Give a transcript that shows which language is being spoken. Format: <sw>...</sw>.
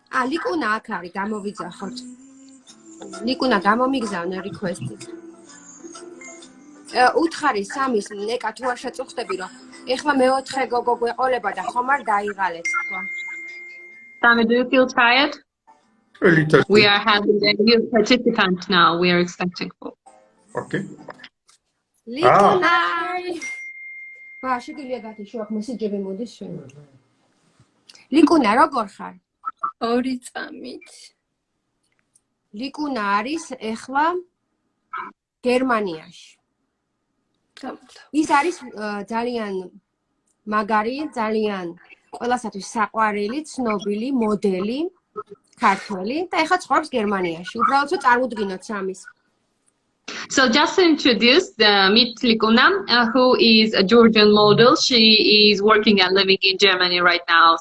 <ka>ლიკუნა აქ არის, გამოვიძახოთ. ლიკუნა გამომიგზავნე request-ი. უთხარი სამის ნეკა თუ არ შეწუხდები რომ ეხლა მეოთხე გოგო გვეყოლება და ხომ არ დაიღალეთ თქვა.</ka> <en>Sami, do you feel tired? A little. We are having a new participant now. We are expecting for. Okay.</en> <ka>ლიკუნა. შეგიძლია გათიშო აქ მესიჯები მოდის შენ. ლიკუნა როგორ ხარ? 2 წამით. ლიკუნა არის ეხლა გერმანიაში. ის არის ძალიან მაგარი, ძალიან ყველასათვის საყვარელი, ცნობილი მოდელი, ქართველი და ეხლა ცხოვრობს გერმანიაში. უბრალოდ წარმოვდგინოთ სამის.</ka> <en>So just to introduce meet Likuna, who is a Georgian model. She is working and living in Germany right now.</en>